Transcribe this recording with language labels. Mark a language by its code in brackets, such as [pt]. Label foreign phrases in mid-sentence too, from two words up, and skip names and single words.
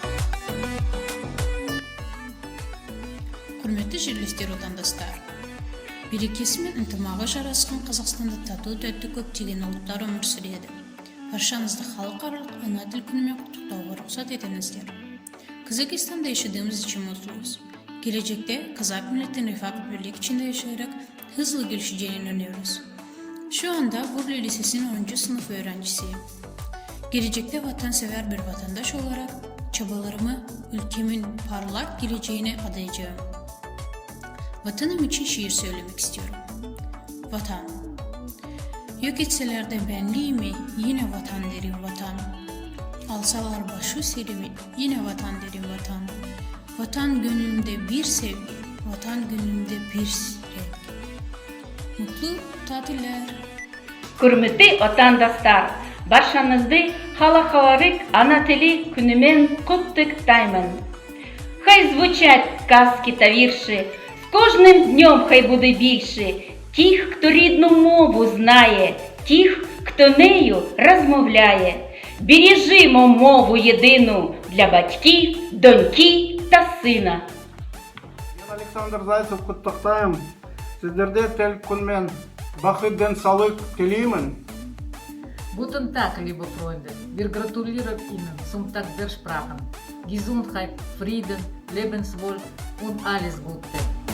[kk] Құрметті жерлестер, отандастар, берекесі мен ынтымағы жарасқан Қазақстанда тату-тәтті көптеген ұлттар өмір сүреді. Баршаңызды халықаралық ана тіл күнімен құттықтауға рұқсат етіңіздер. [tr] Казахстанда yaşadığımız için mutluyuz. Gelecekte Kazak milletinin refah ve birlik içinde yaşayarak hızlı gelişeceğine inanıyoruz. Şu anda Burla Lisesi'nin 10. sınıf öğrencisiyim. Gelecekte vatansever bir vatandaş olarak çabalarımı ülkemin parlak geleceğine adayacağım. Vatanım için şiir söylemek istiyorum. Vatan. Yok etseler de benliğimi, yine vatan derim vatan. Alsalar başı serimi, yine vatan derim vatan. Vatan gönlümde bir sevgi, vatan gönlümde bir renk. Mutlu tatiller. [kk] Құрметті отандастар, баршаңызды халықаралық ана тілі күнімен құттықтаймын. [uk] Хай звучать казки та вірші, з кожним днем хай буде більше тих, хто рідну мову знає, тих, хто нею розмовляє. Бережімо мову єдину для батьків, доньки та сина. [kk] Мен Александр Зайцев құттықтаймын. Сіздерде тіл күнмен бақыт денсаулық тілеймін. [de] Guten Tag, liebe Freunde. Wir gratulieren Ihnen zum Tag der Sprachen. Gesundheit, Frieden, Lebenswohl und alles Gute.